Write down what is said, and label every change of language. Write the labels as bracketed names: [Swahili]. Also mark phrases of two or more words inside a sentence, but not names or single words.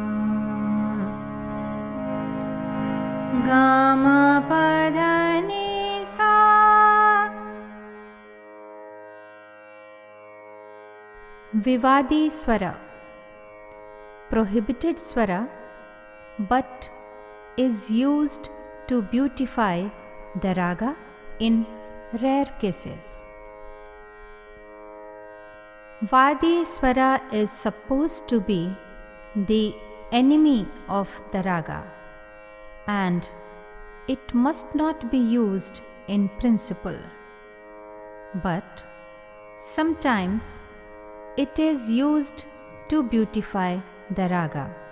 [Sanskrit] ga ma pa dha ni sa. Vivadi swara, [English] prohibited swara, but is used to beautify the raga in rare cases. [Sanskrit] Vadi swara [English] is supposed to be the enemy of the raga, and it must not be used in principle, but sometimes it is used to beautify the raga.